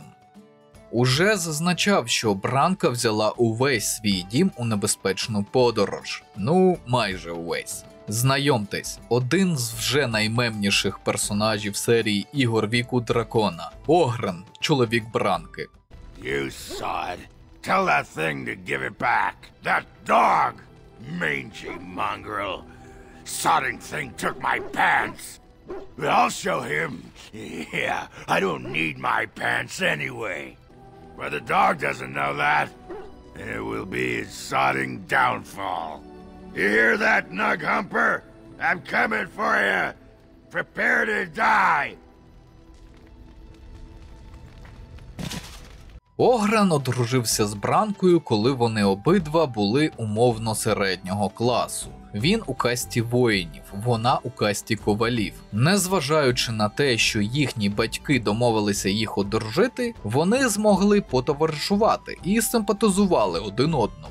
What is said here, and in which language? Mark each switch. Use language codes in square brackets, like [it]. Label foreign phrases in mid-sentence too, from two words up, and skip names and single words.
[uk] Уже зазначав, що Бранка взяла увесь свій дім у небезпечну подорож. Ну, майже увесь. Знайомтесь, один з вже наймемніших персонажів серії ігор Віку Дракона – Огрен, чоловік Бранки. [en] You sod. Tell that thing to give it back. That dog! Mangy mongrel. Sodding thing took my pants. I'll show him. Yeah, I don't need my pants anyway. But the dog doesn't know that, and it will be his sodding downfall. You hear that, Nug Humper? I'm coming for you. Prepare to die. [uk] Огрен одружився з Бранкою, коли вони обидва були умовно середнього класу. Він у касті воїнів, вона у касті ковалів. Незважаючи на те, що їхні батьки домовилися їх одружити, вони змогли потоваришувати і симпатизували один одному.